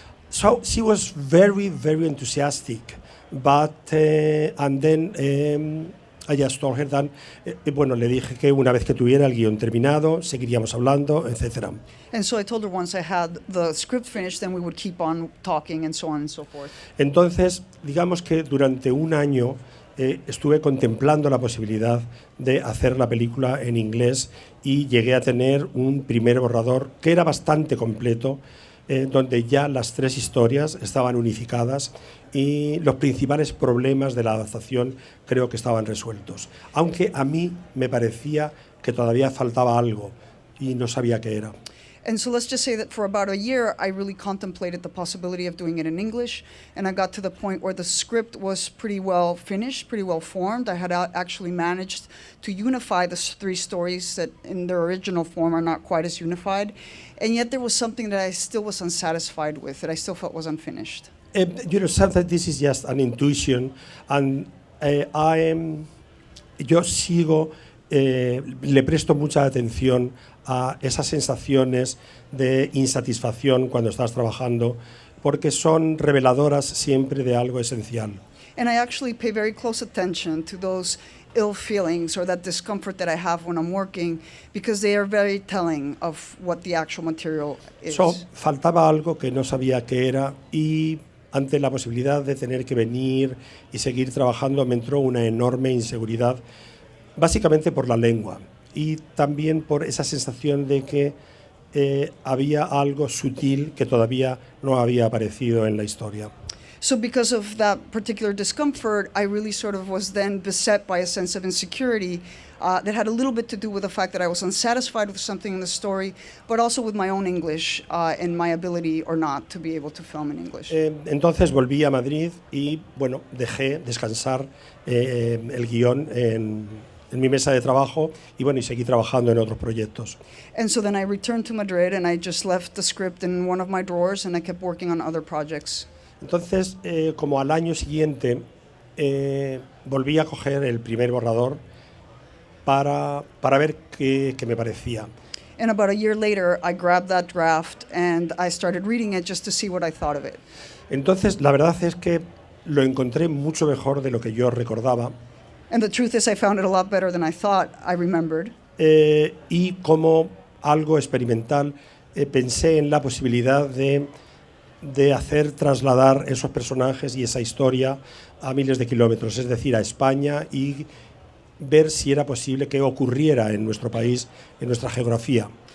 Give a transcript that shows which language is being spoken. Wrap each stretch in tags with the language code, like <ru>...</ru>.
<en>So she was very, very enthusiastic, but and then I just told her that,</en> <es>le dije que una vez que tuviera el guión terminado, seguiríamos hablando, etc.</es> <en>And so I told her once I had the script finished, then we would keep on talking and so on and so forth.</en> <es>Entonces, digamos que durante un año estuve contemplando la posibilidad de hacer la película en inglés y llegué a tener un primer borrador que era bastante completo, donde ya las 3 historias estaban unificadas y los principales problemas de la adaptación creo que estaban resueltos. Aunque a mí me parecía que todavía faltaba algo y no sabía qué era.</es> <en>And so let's just say that for about a year, I really contemplated the possibility of doing it in English, and I got to the point where the script was pretty well finished, pretty well formed. I had actually managed to unify the 3 stories that in their original form are not quite as unified, and yet there was something that I still was unsatisfied with, that I still felt was unfinished. Sometimes this is just an intuition, and</en> <es>yo sigo, le presto mucha atención a esas sensaciones de insatisfacción cuando estás trabajando, porque son reveladoras siempre de algo esencial.</es> <en>And I actually pay very close attention to those ill feelings or that discomfort that I have when I'm working, because they are very telling of what the actual material is.</en> <es>So, faltaba algo que no sabía qué era, y ante la posibilidad de tener que venir y seguir trabajando me entró una enorme inseguridad, básicamente por la lengua y también por esa sensación de que había algo sutil que todavía no había aparecido en la historia.</es> <en>So because of that particular discomfort, I really sort of was then beset by a sense of insecurity that had a little bit to do with the fact that I was unsatisfied with something in the story, but also with my own English and my ability or not to be able to film in English.</en> <es>Entonces volví a Madrid y, bueno, dejé descansar el guión en mi mesa de trabajo y, bueno, y seguí trabajando en otros proyectos.</es> <en>And so then I returned to Madrid and I just left the script in one of my drawers and I kept working on other projects.</en> <es>Entonces, como al año siguiente, volví a coger el primer borrador para ver qué me parecía.</es> <en>And about a year later, I grabbed that draft and I started reading it just to see what I thought of it.</en> <es>Entonces, la verdad es que lo encontré mucho mejor de lo que yo recordaba.</es> <en>And the truth is I found it a lot better than I thought I remembered.</en> <es>Y como algo experimental, pensé en la posibilidad de hacer trasladar esos personajes y esa historia a miles de kilómetros, es decir, a España, y ver si era posible que ocurriera en nuestro país, en nuestra geografía.</es>